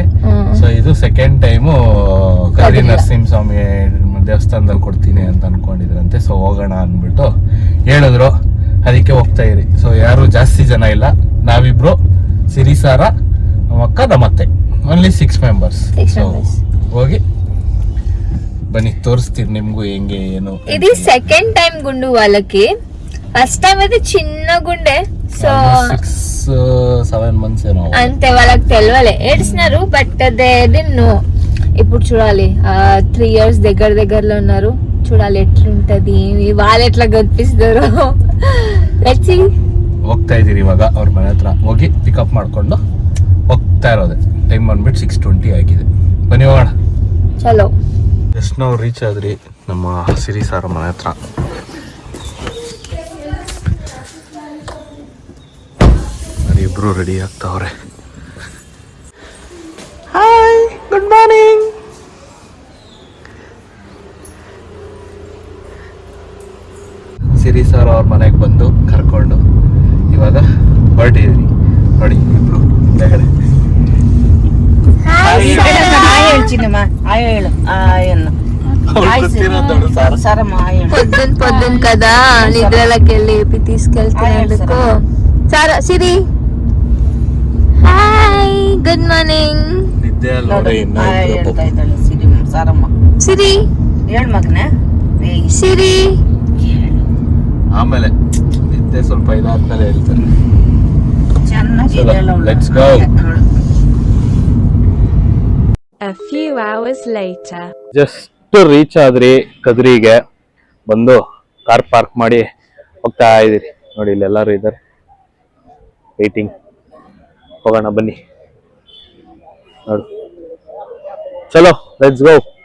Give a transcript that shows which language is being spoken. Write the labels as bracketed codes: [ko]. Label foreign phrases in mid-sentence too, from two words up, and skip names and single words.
[kn] ಸೊ ಇದು [en] second time [kn] ಕದ್ರಿ ನರಸಿಂಹಸ್ವಾಮಿ ದೇವಸ್ಥಾನದಲ್ಲಿ ಕೊಡ್ತೀನಿ ಅಂತ ಅನ್ಕೊಂಡಿದ್ರಂತೆ. ಸೊ ಹೋಗೋಣ ಅಂದ್ಬಿಟ್ಟು ಹೇಳಿದ್ರು, ಅದಕ್ಕೆ ಹೋಗ್ತಾ ಇರಿ. ಸೊ ಯಾರು ಜಾಸ್ತಿ ಜನ ಇಲ್ಲ, ನಾವಿಬ್ರು, ಸಿರಿಸಾರ, ನಮ್ಮ ಅಕ್ಕ, ನಮ್ಮತ್ತೆ, [en] only 6 members. [kn] ಸೊ ಹೋಗಿ ಬನ್ನಿ, ತೋರಿಸ್ತೀರಿ ನಿಮ್ಗೂ ಹೆಂಗೆ ಏನು. [te] ఇది [en] second time [te] గుండు వాళ్ళకి. [en] first time [te] అయితే చిన్న గుండె. సో 6-7 months ఏమో అంతే, వాళ్ళకి తెలియలే, ఏడ్చినారు. [en] But they didn't know. [te] ఇప్పుడు చూడాలి, 3 years దగ్గరలో ఉన్నారు. చూడాలి ఎట్లుంటది, వాళ్ళు ఎట్లా కనిపిస్తారు. [en] Let's see. [kn] ಹೋಗ್ತಾ ಇದೀರಿ ಇವಾಗ ಅವ್ರ ಮನೆ ಹತ್ರ. ಹೋಗಿ ಪಿಕಪ್ ಮಾಡ್ಕೊಂಡು ಹೋಗ್ತಾ ಇರೋದೆ. ಟೈಮ್ ಬಂದ್ಬಿಟ್ಟು 6:20 ಆಗಿದೆ. ಬನ್ನಿ ಹೋಗೋಣ. ಚಲೋ. ಜಸ್ಟ್ ನಾವು ರೀಚ್ ಆದ್ರಿ ನಮ್ಮ ಸಿರಿ ಸಾರ ಮನೆ ಹತ್ರ. ಇಬ್ರು ರೆಡಿ ಆಗ್ತಾವ್ರೆ. [en] Hi, good morning. [kn] ಸಿರಿ ಸಾರ್ ಅವ್ರ ಮನೆಗೆ ಬಂದು ಕರ್ಕೊಂಡು ಇವಾಗ ಹೊರಟಿದ್ರಿ. ನೋಡಿ ಇಬ್ರು ಕೆಳಗಡೆ. [te] పొద్దున కదా నిద్రలోకి వెళ్ళి తీసుకెళ్తున్నందుకు. సారా, సిరి, [en] hi, good morning. [kn] ನಿದ್ದೆ ಸಿರಿ, ಸಿರಿ. ಆಮೇಲೆ ನಿದ್ದೆ ಸ್ವಲ್ಪ ಇದಾದ್ಮೇಲೆ ಹೇಳ್ತಾರೆ. [en] Let's go. A few hours later. Just reach [kn] ಆದ್ರಿ ಕದ್ರಿಗೆ. ಬಂದು ಕಾರ್ ಪಾರ್ಕ್ ಮಾಡಿ ಹೋಗ್ತಾ ಇದೀರಿ. ನೋಡಿ ಇಲ್ಲಿ ಎಲ್ಲರೂ ಇದ್ದಾರೆ, ವೇಟಿಂಗ್. ಹೋಗೋಣ ಬನ್ನಿ. ನೋಡು, ಚಲೋ, [en] let's go.